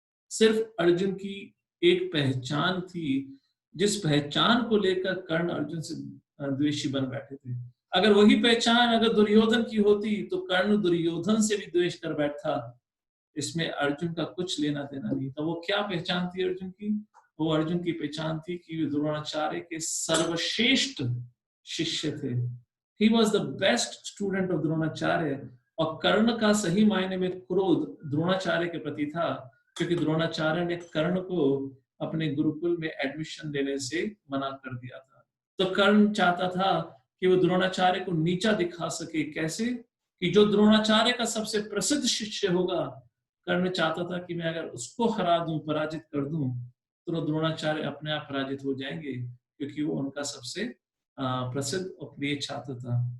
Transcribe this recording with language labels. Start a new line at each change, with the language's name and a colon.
Hindi: सिर्फ अर्जुन की एक पहचान थी, जिस पहचान को लेकर कर्ण अर्जुन से द्वेषी बन बैठे थे. अगर वही पहचान अगर दुर्योधन की होती तो कर्ण दुर्योधन से भी द्वेष कर बैठता. इसमें अर्जुन का कुछ लेना देना नहीं था. वो क्या पहचान थी अर्जुन की? वो अर्जुन की पहचान थी कि वे द्रोणाचार्य के सर्वश्रेष्ठ शिष्य थे.
English: He was the best student of Dronacharya.
Hindi: और कर्ण का सही मायने में क्रोध द्रोणाचार्य के प्रति था, क्योंकि द्रोणाचार्य ने कर्ण को अपने गुरुकुल में एडमिशन लेने से मना कर दिया था. तो कर्ण चाहता था कि वो द्रोणाचार्य को नीचा दिखा सके. कैसे? कि जो द्रोणाचार्य का सबसे प्रसिद्ध शिष्य होगा, कर्ण चाहता था कि मैं अगर उसको हरा दूं, पराजित कर दूं, तो द्रोणाचार्य अपने आप पराजित हो जाएंगे, क्योंकि वो उनका सबसे प्रसिद्ध और प्रिय छात्र था.